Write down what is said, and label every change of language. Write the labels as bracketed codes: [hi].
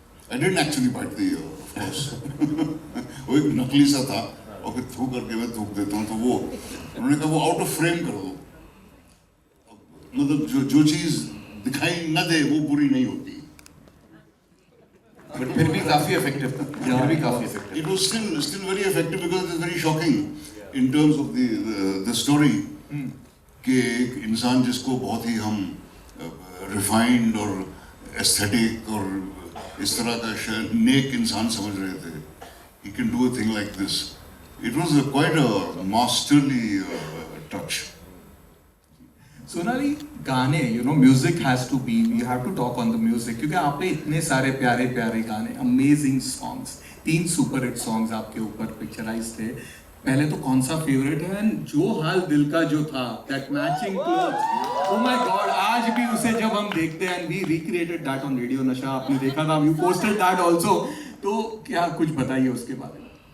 [en] I didn't actually bite the ear, of course. [hi] वो एक नकली सा था, और फिर थूक करके मैं थूक देता हूँ, तो वो उन्होंने कहा वो आउट ऑफ फ्रेम कर दो। मतलब जो चीज दिखाई न दे वो बुरी नहीं होती। But फिर भी काफी effective था, फिर भी काफी effective। [en] It was still very effective because it was very shocking in terms of the story [hi] कि एक इंसान जिसको बहुत ही हम रिफाइंड और एस्थेटिक और इस तरह का नेक इंसान समझ रहे थे, [en] he can do a thing like this. It was quite a masterly touch. [hi] Sonali, गाने, [en] you know, music has to be, you have to talk on the music, [hi] क्योंकि आप पे इतने सारे प्यारे प्यारे गाने, [en] amazing songs, [hi] 3 super hit songs आपके ऊपर पिक्चराइज थे. पहले तो कौन सा फेवरेट है? एंड जो हाल दिल का जो था, [en] that matching clothes, oh my god, [hi] आज भी उसे जब हम देखते हैं, [en] and we recreated that on Radio Nasha, [hi] आपने देखा था, [en] you posted that also, [hi] तो क्या कुछ बताइए उसके बारे में.